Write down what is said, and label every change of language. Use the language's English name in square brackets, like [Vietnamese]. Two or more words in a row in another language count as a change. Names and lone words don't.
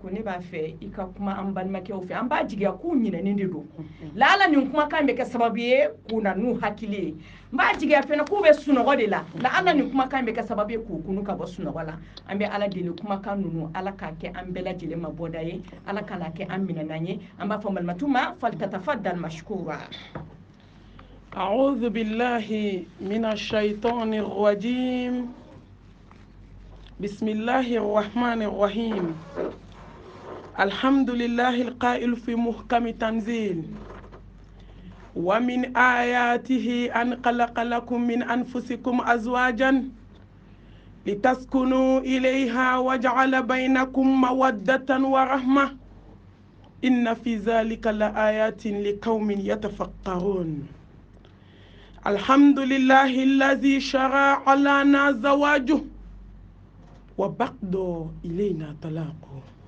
[Bambara] ne b'a fɛ i ka kuma an balimakɛw fɛ an b'a jigiya k'u ɲinɛnen de don lala nin kumakan bɛ kɛ sababu ye k'u na n'u hakili ye n b'a jigiya fɛnɛ k'u bɛ sunɔgɔ de la lala nin kumakan bɛ kɛ sababu ye k'u kunu ka bɔ sunɔgɔ la an bɛ ala deli kumakan ninnu ala k'a kɛ an bɛɛ lajɛlen ma bɔda ye ala kana kɛ an minɛnan ye an b'a fɔ malimatu ma [Arabic] فلتتفضل مشكورة أعوذ بالله من الشيطان الرجيم بسم الله الرحمن الرحيم الحمد لله القائل في محكم تنزيل ومن آياته أن خلق لكم من أنفسكم أزواجا لتسكنوا إليها وجعل بينكم مودة ورحمة إن في ذلك لآيات لقوم يتفكرون الحمد لله الذي شرع لنا زواجه وبعد إلينا طلاقه